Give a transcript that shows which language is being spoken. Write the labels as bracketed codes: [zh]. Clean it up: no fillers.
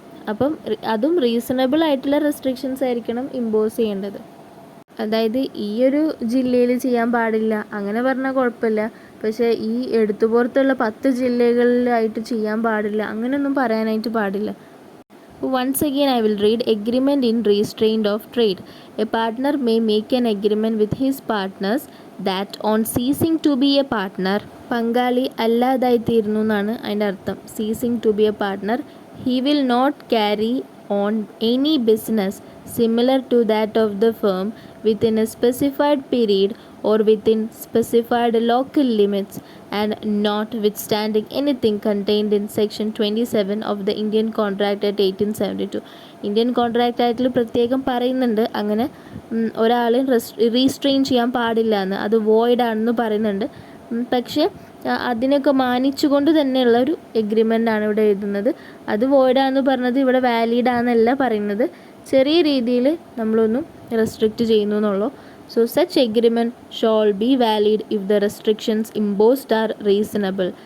[ml] അപ്പം അതും റീസണബിൾ ആയിട്ടുള്ള റെസ്ട്രിക്ഷൻസ് ആയിരിക്കണം ഇമ്പോസ് ചെയ്യേണ്ടത്. അതായത് ഈ ഒരു ജില്ലയിൽ ചെയ്യാൻ പാടില്ല അങ്ങനെ പറഞ്ഞാൽ കുഴപ്പമില്ല, പക്ഷേ ഈ എടുത്തുപുറത്തുള്ള 10 ജില്ലകളിലായിട്ട് ചെയ്യാൻ പാടില്ല അങ്ങനെയൊന്നും പറയാനായിട്ട് പാടില്ല. [en] Once again I will read agreement in restraint of trade. A partner may make an agreement with his partners that on ceasing to be a partner, [ml] പങ്കാളി അല്ലാതായി തീരുന്നു എന്നാണ് അതിൻ്റെ അർത്ഥം. [en] ceasing to be a partner, he will not carry on any business similar to that of the firm within a specified period or within specified local limits and notwithstanding anything contained in section 27 of the Indian Contract Act 1872. [ml] Indian contract ആക്ടിൽ പ്രത്യേകം പറയുന്നുണ്ട് അങ്ങനെ ഒരാളെ restrain ചെയ്യാൻ പാടില്ല എന്ന്, അത് void ആണെന്ന് പറയുന്നുണ്ട്. പക്ഷേ അതിനൊക്കെ മാനിച്ചുകൊണ്ട് തന്നെയുള്ള ഒരു എഗ്രിമെൻ്റ് ആണ് ഇവിടെ എഴുതുന്നത്. അത് വോയിഡാന്ന് പറഞ്ഞത് ഇവിടെ വാലിഡാന്നല്ല പറയുന്നത്, ചെറിയ രീതിയിൽ നമ്മളൊന്നും റെസ്ട്രിക്റ്റ് ചെയ്യുന്നു എന്നുള്ളൂ. [en] So such agreement shall be valid if the restrictions imposed are reasonable.